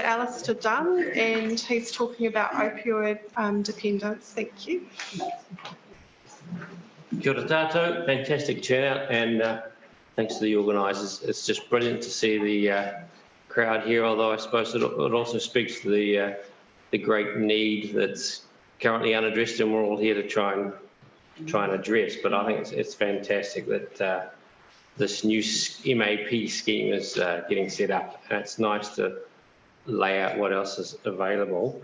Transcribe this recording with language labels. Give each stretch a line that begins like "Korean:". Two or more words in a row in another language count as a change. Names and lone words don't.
English: Alistair Dunn, and he's talking about opioid dependence. Thank you.
Māori: Kia ora tātou,
English: fantastic turnout, and thanks to the organisers. It's just brilliant to see the crowd here, although I suppose it also speaks to the great need that's currently unaddressed and we're all here to try and address. But I think it's fantastic that this new MAP scheme is getting set up, and it's nice to lay out what else is available.